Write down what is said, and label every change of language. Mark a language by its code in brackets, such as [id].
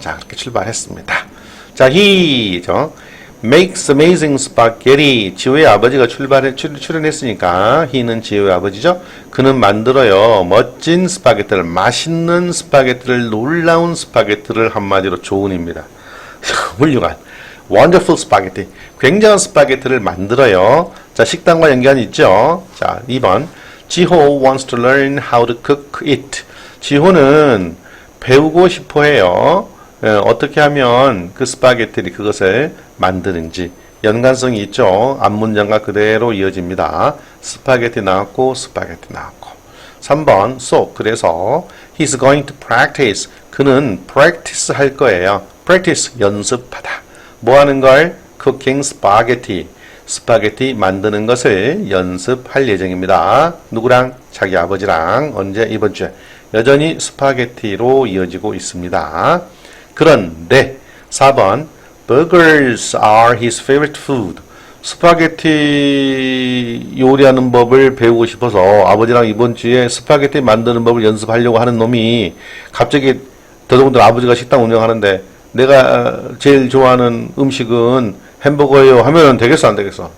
[ko] 자, 그렇게 출발했습니다. 자, [en] he makes amazing spaghetti. [ko] 지호의 아버지가 출연했으니까 he는 지호의 아버지죠. 그는 만들어요. 멋진 스파게티를, 맛있는 스파게티를, 놀라운 스파게티를, 한마디로 조은입니다. 훌륭한 [en] wonderful spaghetti. [ko] 굉장한 스파게티를 만들어요. 자, 식당과 연관이 있죠. 자, 2번. [en] 지호 wants to learn how to cook it. [ko] 지호는 배우고 싶어 해요. 어떻게 하면 그 스파게티를 그것을 만드는지. 연관성이 있죠. 앞문장과 그대로 이어집니다. 스파게티 나왔고 스파게티 나왔고. 3번. [en] So [ko] 그래서 [en] he's going to practice. [ko] 그는 practice 할 거예요. practice 연습하다. 뭐 하는 걸? [en] cooking spaghetti. [ko] 스파게티 만드는 것을 연습할 예정입니다. 누구랑? 자기 아버지랑. 언제? 이번 주에. 여전히 스파게티로 이어지고 있습니다. 그런데 4번 [en] burgers are his favorite food. [ko] 스파게티 요리하는 법을 배우고 싶어서 아버지랑 이번 주에 스파게티 만드는 법을 연습하려고 하는 놈이 갑자기 더더군다나 아버지가 식당 운영하는데 내가 제일 좋아하는 음식은 햄버거예요 하면 되겠어 안 되겠어?